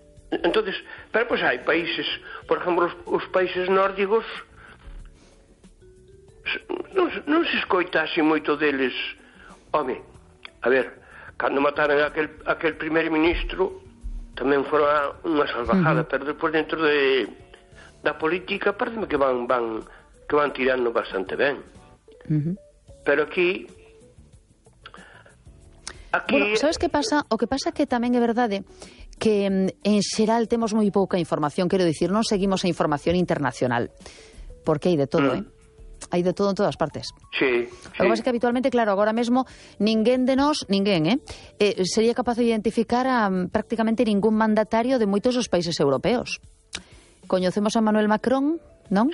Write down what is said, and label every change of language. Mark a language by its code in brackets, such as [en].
[gl] Entonces, pero pois hai países, por exemplo, os países nórdicos, non se escoita así moito deles. Home, a ver, cando mataron aquel primeiro ministro, tamén fora unha salvajada, pero depois dentro da política, parece-me que van [es] que van tirando bastante bien. Pero aquí... Bueno, ¿sabes qué pasa? O que pasa que también es verdad que en xeral tenemos muy poca información, quiero decir, no seguimos a información internacional, porque hay de todo, ¿eh? Hay de todo en todas partes. Sí, sí. Lo que pasa es que habitualmente, claro, ahora mismo, ninguén de nos, sería capaz de identificar a prácticamente ningún mandatario de muchos de los países europeos. [gl] Coñecemos a Emmanuel Macron, ¿no?